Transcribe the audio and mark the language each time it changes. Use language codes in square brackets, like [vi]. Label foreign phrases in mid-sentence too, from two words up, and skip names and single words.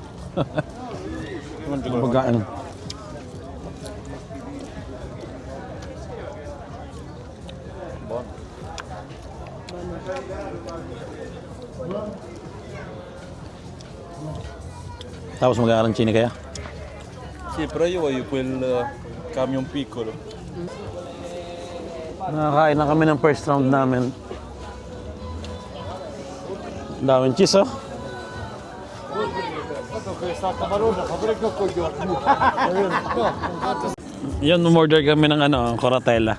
[tl] Pagkaan. Tapos mag-arancini kaya? [it] Sì, però io voglio quel camion piccolo. [tl] Nakakain na kami ng [en] first round [tl] namin. Daming cheese oh. Yan, umorder kami ng ano, coratella.